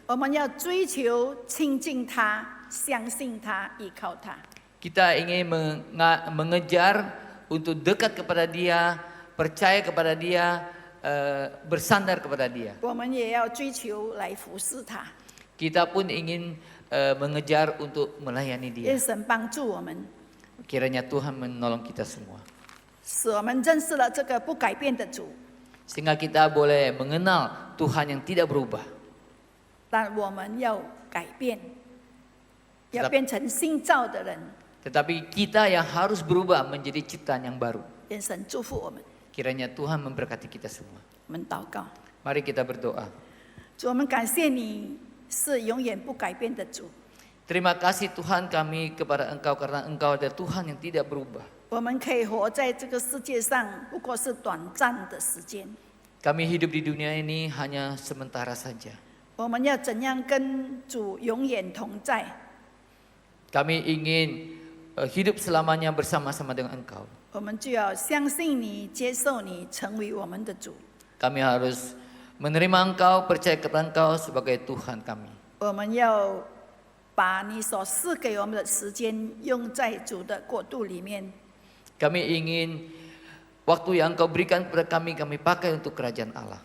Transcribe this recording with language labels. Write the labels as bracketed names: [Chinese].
[Chinese] 我们要追求亲近他，相信他，依靠他。 [Indonesian] Kita ingin mengejar untuk dekat kepada Dia, percaya kepada Dia, bersandar kepada Dia. [Chinese] 我们也要追求来服侍他。 [Indonesian] Kita pun ingin mengejar untuk melayani Dia. [Chinese] 愿神帮助我们， [Indonesian] Kiranya Tuhan menolong kita semua. [Chinese] 使我们认识了这个不改变的主， [Indonesian] Sehingga kita boleh mengenal Tuhan yang tidak berubah. [Chinese] 但我们要改变，要变成新造的人。 [Indonesian] Tetapi kita yang harus berubah menjadi ciptaan yang baru. [Chinese] 愿神祝福我们。 [Indonesian] Kiranya Tuhan memberkati kita semua. [Chinese] 我们祷告， [Indonesian] Mari kita berdoa. [Chinese] 主，我们感谢你是永远不改变的主。 [Indonesian] Terima kasih Tuhan kami kepada Engkau karena Engkau adalah Tuhan yang tidak berubah. [Chinese] 我们可以活在这个世界上，不过是短暂的时间。 [Indonesian] Kami hidup di dunia ini hanya sementara saja. [Chinese] 我们要怎样跟主永远同在？ [Indonesian] Kami ingin hidup selamanya bersama-sama dengan Engkau. [Chinese] 我们就要相信你，接受你，成为我们的主。 [Indonesian] Kami harus menerima Engkau, percaya kepada Engkau sebagai Tuhan kami. [Chinese] 我们要把你所赐给我们的时间用在主的国度里面。 [Indonesian] Kami ingin waktu yang Engkau berikan kepada kami pakai untuk kerajaan Allah.